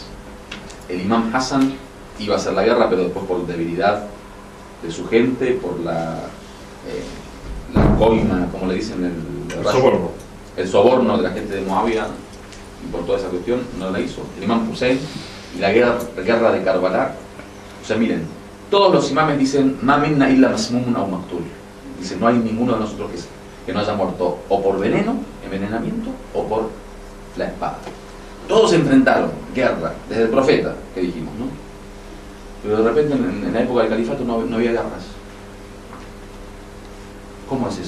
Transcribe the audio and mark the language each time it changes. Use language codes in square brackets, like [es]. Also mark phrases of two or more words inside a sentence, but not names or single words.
[es] El imam Hassan iba a hacer la guerra, pero después por debilidad de su gente, por la coima, como le dicen, el soborno de la gente de Moabia, y por toda esa cuestión, no la hizo. El imam Hussein y la guerra de Karbala. O sea, miren, todos los imames dicen: [ar] ما منا إلا مسموم أو مقتول. [es] Dicen: no hay ninguno de nosotros que no haya muerto o por veneno, envenenamiento, o por la espada. Todos se enfrentaron, guerra, desde el profeta, que dijimos, ¿no? Pero de repente en la época del califato no había guerras. ¿Cómo es eso?